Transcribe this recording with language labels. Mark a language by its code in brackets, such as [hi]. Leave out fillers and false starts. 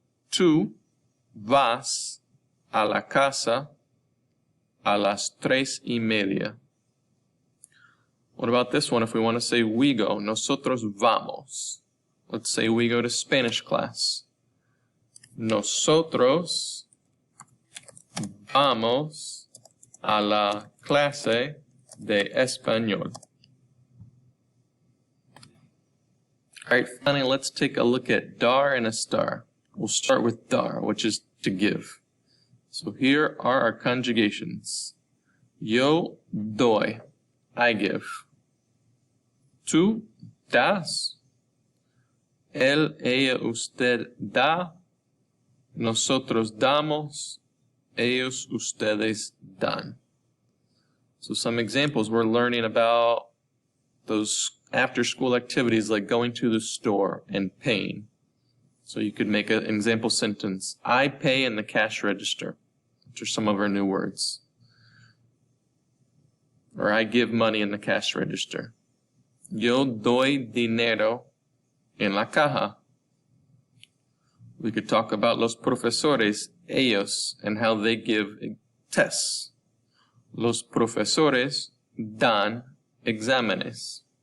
[es] Tú vas a la casa a las 3:30. [en] What about this one if we want to say we go? [es] Nosotros vamos. [en] Let's say we go to Spanish class. [es] Nosotros vamos a la clase de español. [en] Alright, finally let's take a look at dar and estar. We'll start with dar, which is to give. So here are our conjugations. [es] Yo doy, [en] I give. [es] Tú das. Él, ella, usted da. Nosotros damos. Ellos, ustedes dan. [en] So some examples, we're learning about those after-school activities like going to the store and paying. So you could make an example sentence. I pay in the cash register. which are some of our new words. Or I give money in the cash register. [es] Yo doy dinero en la caja. [en] We could talk about [es] los profesores, ellos, [en] and how they give tests. [es] Los profesores dan exámenes.